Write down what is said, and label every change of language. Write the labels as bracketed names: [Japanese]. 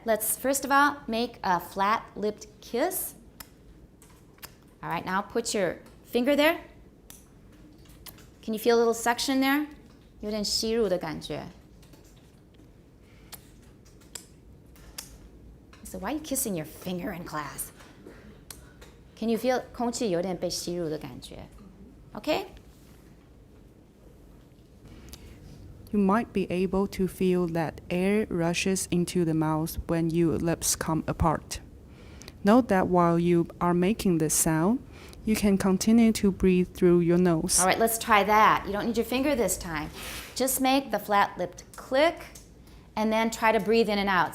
[English] Let's first of all make a flat-lipped kiss. All right, now put your finger there. Can you feel a little suction there? [Chinese] 有点吸入的感觉. [English] So why are you kissing your finger in class? Can you feel [Chinese] 空气有点被吸入的感觉? [English] Okay? You might be able to feel that air rushes into the mouth when your lips come apart. Note that while you are making this sound, you can continue to breathe through your nose. All right, let's try that. You don't need your finger this time. Just make the flat-lipped click and then try to breathe in and out.